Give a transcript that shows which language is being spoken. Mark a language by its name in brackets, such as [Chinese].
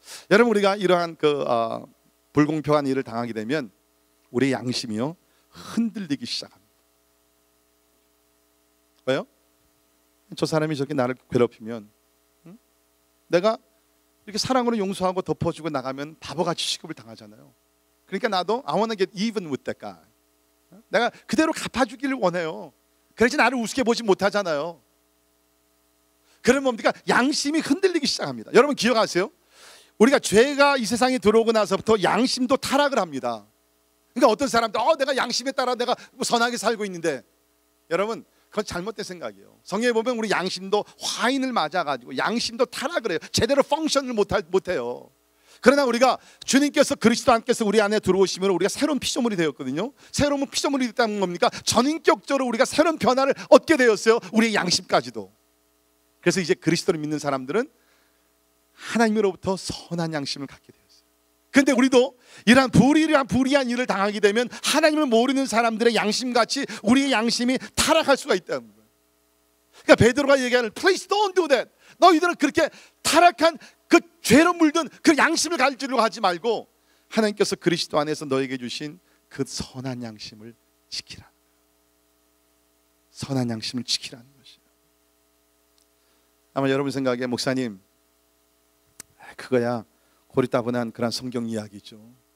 [Korean] 여러분, 우리가 이러한 불공평한 일을 당하게 되면 우리의 양심이요 흔들리기 시작합니다. 왜요? 저 사람이 저렇게 나를 괴롭히면 내가 이렇게 사랑으로 용서하고 덮어주고 나가면 바보같이 취급을 당하잖아요. 그러니까 나도 [English] I want to get even with that guy. [Korean] 내가 그대로 갚아주기를 원해요. 그래야지 나를 우습게 보지 못하잖아요. 그러면 뭡니까? 양심이 흔들리기 시작합니다. 여러분 기억하세요? 우리가 죄가 이 세상에 들어오고 나서부터 양심도 타락을 합니다. 그러니까 어떤 사람도 내가 양심에 따라 내가 선하게 살고 있는데, 여러분 그건 잘못된 생각이에요. 성경에 보면 우리 양심도 화인을 맞아가지고 양심도 타락을 해요. 제대로 펑션을 못해요. 그러나 우리가 주님께서 그리스도 안께서 우리 안에 들어오시면 우리가 새로운 피조물이 되었거든요. 새로운 피조물이 됐다는 겁니까? 전인격적으로 우리가 새로운 변화를 얻게 되었어요. 우리의 양심까지도. 그래서 이제 그리스도를 믿는 사람들은 하나님으로부터 선한 양심을 갖게 되었어요. 그런데 우리도 이러한 불의한 일을 당하게 되면 하나님을 모르는 사람들의 양심같이 우리의 양심이 타락할 수가 있다는 거예요. 그러니까 베드로가 얘기하는 [English] Please don't do that. [Korean] 너희들은 그렇게 타락한 그 죄로 물든 그 양심을 가지려고 하지 말고 하나님께서 그리스도 안에서 너에게 주신 그 선한 양심을 지키라. 선한 양심을 지키라는 것이에요. 아마 여러분 생각에 목사님 그거야 고리따분한 그런 성경 이야기죠.